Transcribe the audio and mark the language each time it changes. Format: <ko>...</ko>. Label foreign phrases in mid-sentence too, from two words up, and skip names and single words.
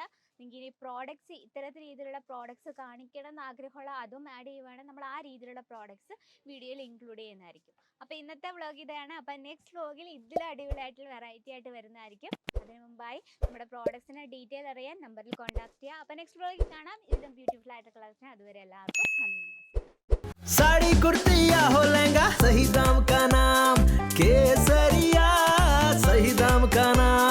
<ml>നിങ്ങൾക്ക് ഇനി പ്രോഡക്റ്റ്സ്, ഇത്തരത്തിൽ രീതിയിലുള്ള പ്രോഡക്റ്റ്സ് കാണിക്കണം എന്ന് ആഗ്രഹമുള്ള അതും ആഡ് ചെയ്യുവാണെങ്കിൽ നമ്മൾ ആ രീതിയിലുള്ള</ml> <en>products videoyil</en> <ml>ഇൻക്ലൂഡ് ചെയ്യുന്നതായിരിക്കും. അപ്പോൾ ഇന്നത്തെ വ്ളോഗ് ഇതാണ്. അപ്പോൾ</ml> <en>next vlogil</en> <ml>ഇതിൽ അടിപൊളിയായിട്ടുള്ള വെറൈറ്റി ആയിട്ട് വരുന്നതായിരിക്കും. അതിന് മുമ്പായി നമ്മുടെ</ml> <en>productsine detail</en> <ml>അറിയാൻ നമ്പറിൽ കോൺടാക്ട് ചെയ്യുക. അപ്പോൾ</ml> <en>next vlogil</en> <ml>കാണാം. ഇതിലും ബ്യൂട്ടിഫുൾ ആയിട്ട് കളക്ഷൻ. അതുവരെ എല്ലാവർക്കും നന്ദി, നമസ്കാരം.</ml> <hi>साड़ी कुर्ती या हो लहंगा, सही दाम का नाम केसरिया, सही दाम का नाम।</hi>